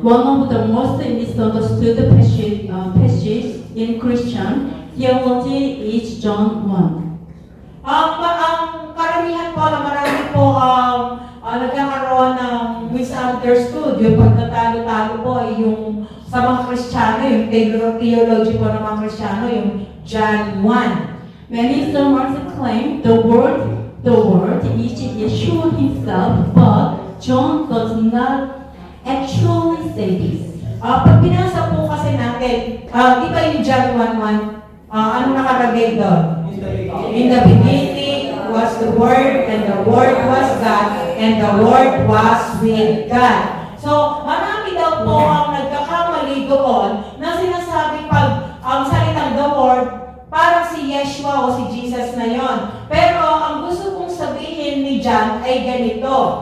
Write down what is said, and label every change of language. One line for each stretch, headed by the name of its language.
English: One of the most misunderstood passages in Christian theology is John 1.
Filipino: Ang karamihan po na marami po nagkakaroon ng misunderstood. Yung pagtatalo-talo po ay yung sa mga Kristiyano, yung theology po ng mga Kristiyano, yung John 1.
English: Many sermons claim the word is Yeshua himself, but John does not actually say this.
Filipino: Pag binasa po kasi natin, di ba yung John 1:1, ano nakalagay doon?
English: In the beginning was the Word, and the Word was God, and the Word was with God.
Filipino: So, marami daw po ang nagkakamali doon na sinasabi pag ang salitang the Word, parang si Yeshua o si Jesus na yon. Pero ang gusto kong sabihin ni John ay ganito.